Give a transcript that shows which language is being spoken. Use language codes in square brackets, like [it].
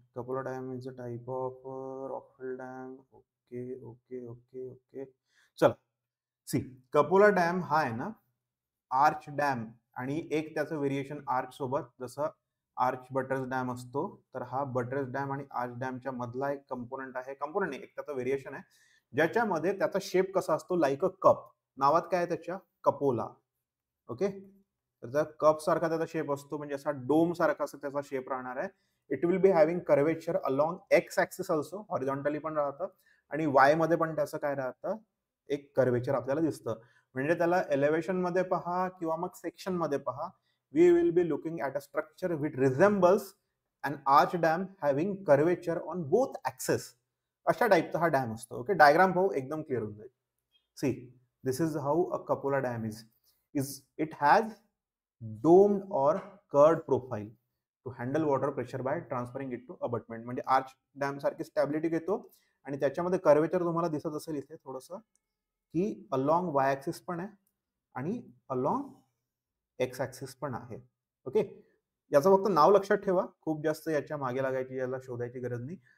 [en] Cupola dam is a type of rockfill dam. Okay. [mr] चला, C Coppola dam हा आहे ना आर्च डॅम आणि एक त्याचं व्हेरिएशन आर्च सोबत, जसं आर्च बटर्स डॅम असतो, तर हा बटर्स डॅम आणि आर्च डॅमच्या मधला एक कंपोनंट आहे. कंपोनंट नाही, एक त्याचं व्हेरिएशन आहे, ज्याच्यामध्ये त्याचा शेप कसा असतो, लाईक अ कप. नावात काय आहे त्याच्या, कपोला. ओके, त्याचा कप सारखा त्याचा शेप असतो, म्हणजे असा डोम सारखा असं त्याचा शेप राहणार आहे. [en] it will be having curvature along x axis also, [mr] horizontally पण राहतं आणि वाय मध्ये पण त्याचं काय राहतं, एक कर्वेचर आपल्याला दिसतं. म्हणजे त्याला एलिव्हेशन मध्ये पहा [en] किंवा मग सेक्शन मध्ये पहा, we will be looking at a structure which resembles an arch dam having curvature on both axes. [mr] अशा टाईपचा हा डॅम असतो. ओके, डायग्राम पाहू, एकदम क्लिअर होऊन जाईल. [en] See, this is how a cupola dam is it has domed or curved profile to handle water pressure by transferring it to abutment. [mr] म्हणजे arch dam सारखी स्टॅबिलिटी घेतो आणि त्याच्यामध्ये कर्वेचर तुम्हाला दिसत असेल इथे थोडंसं, की अलॉंग वाय ऍक्सिस पण आहे आणि अलॉंग एक्स ऍक्सिस पण आहे. ओके, याचं फक्त नाव लक्षात ठेवा, खूप जास्त याच्या मागे लागायची, याला शोधायची गरज नाही.